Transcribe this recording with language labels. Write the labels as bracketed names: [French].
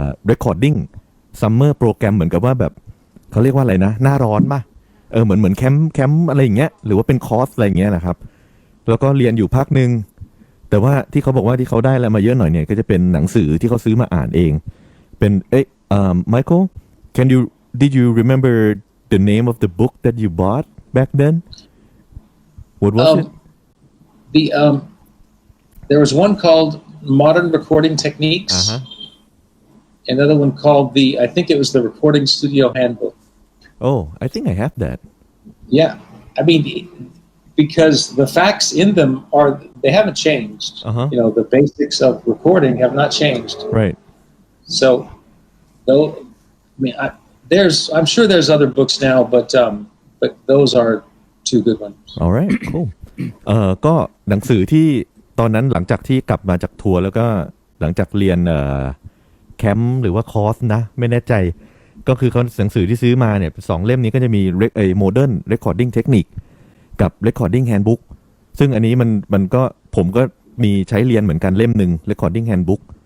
[English] recording summer program [Thai] เหมือนกับว่าแบบเขาเรียกว่าอะไรนะหน้าร้อนป่ะเหมือนแคมป์อะไรอย่างเงี้ยหรือว่าเป็นคอร์สอะไรอย่างเงี้ยนะครับแล้วก็เรียนอยู่พักนึงแต่ว่าที่เขาบอกว่าที่เขาได้อะไรมาเยอะหน่อยเนี่ยก็จะเป็นหนังสือที่เขาซื้อมาอ่านเองเป็น [English] Michael did you remember the name of the book that you bought back then what was it there was one called Modern Recording Techniques another one called I think it was the Recording Studio Handbook oh I think I have that yeah I mean because the facts in them they haven't changed. You know, the basics of recording have not changed. Right. So, though, I mean, I'm sure there's other books now, but those are two good ones. All right, cool. [Thai] ก็หนังสือที่ตอนนั้นหลังจากที่กลับมาจากทัวร์แล้วก็หลังจากเรียนแคมป์หรือว่าคอร์สนะไม่แน่ใจก็คือเขาหนังสือที่ซื้อมาเนี่ย2เล่มนี้ก็จะมีModern Recording Technique กับ Recording Handbook ซึ่งอันนี้มันก็ผมก็มีใช้เรียนเหมือนกันเล่มหนึ่ง Recording Handbook